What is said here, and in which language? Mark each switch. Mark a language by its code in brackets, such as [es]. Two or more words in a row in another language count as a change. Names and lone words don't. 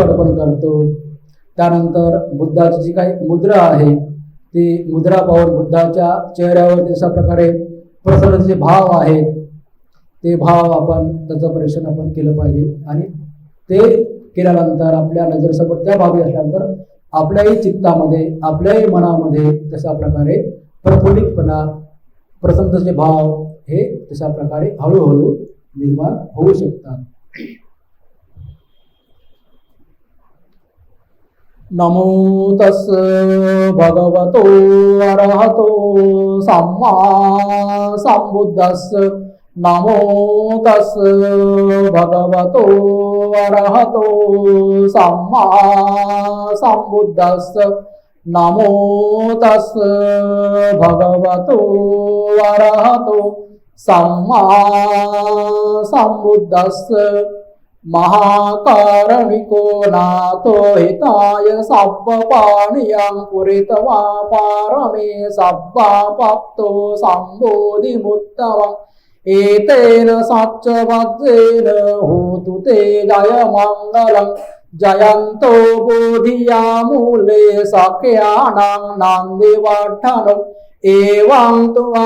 [mr] अर्पण करतो त्यानंतर बुद्धाची जी काही मुद्रा आहे ती मुद्रा पाहून बुद्धाच्या चेहऱ्यावर जशा प्रकारे प्रसन्नतेचे भाव आहेत ते भाव आपण त्याचं परीक्षण आपण केलं पाहिजे आणि ते केल्यानंतर आपल्या नजरेसमोर त्या भावी असल्यानंतर आपल्याही चित्तामध्ये आपल्याही मनामध्ये तशा प्रकारे प्रफुल्लितपणा प्रसन्नतेचे भाव हे तशा प्रकारे हळूहळू निर्माण होऊ शकतात [pi] नमो तस् भगवतो अरहतो सम्मा सम्बुद्धस्स नमो तस् भगवतो अरहतो सम्मा सम्बुद्धस्स नमो तस् भगवतो अरहतो सम्मा सम्बुद्धस्स महाकारणिको नातो हिताय सब्बपाणियं पुरितवा पारमे सब्बापप्तो सम्बोधिमुत्तमम् एतेन सच्चवज्रेण होतु ते जयमङ्गलं जयन्तो बोधियामूले सख्यानां नन्दिवर्धनम् एवं त्वं